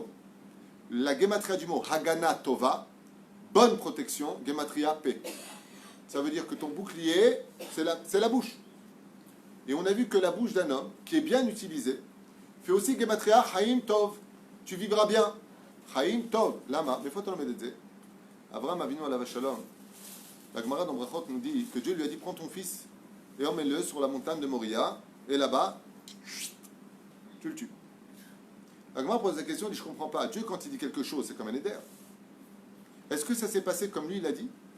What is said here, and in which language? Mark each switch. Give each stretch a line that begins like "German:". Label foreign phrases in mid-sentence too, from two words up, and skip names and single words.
French: La Gematria du mot
Hebrew: הגנה טובה,
French: bonne protection, Gematria P. Ça veut dire que ton bouclier, c'est la bouche. Et on a vu que la bouche d'un homme, qui est bien utilisée, fait aussi Gematria
Hebrew: חיים טוב.
French: Tu vivras bien.
Hebrew: חיים טוב.
French: Lama. Mais faut te le mettre.
Hebrew: אברהם אבינו עליו שלום.
French: La Gemara dans Brachot nous dit que Dieu lui a dit prends ton fils et emmène-le sur la montagne de Moria. Et là-bas, tu le tues. La Gemara pose la question, il dit je ne comprends pas. Dieu, quand il dit quelque chose, c'est comme un éder. Est-ce que ça s'est passé comme lui, il a dit?